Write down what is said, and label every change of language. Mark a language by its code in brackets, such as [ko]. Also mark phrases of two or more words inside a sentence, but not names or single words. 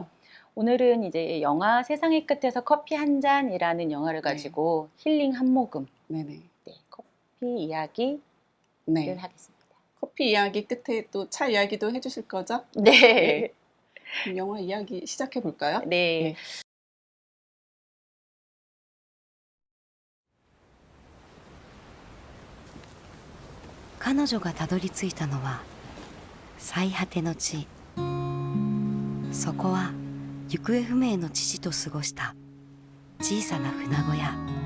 [ko] 오늘은 이제 영화 세상의 끝에서 커피 한 잔이라는 영화를 네. 가지고 힐링 한 모금, 네네. 네, 커피 이야기를 네. 하겠습니다. 커피 이야기 끝에 또 차 이야기도 해주실 거죠? 네. 그럼 영화 이야기 시작해 볼까요? 네. [ja] 彼女がたどり着いたのは最果ての地。そこは行方不明の父と過ごした小さな船小屋。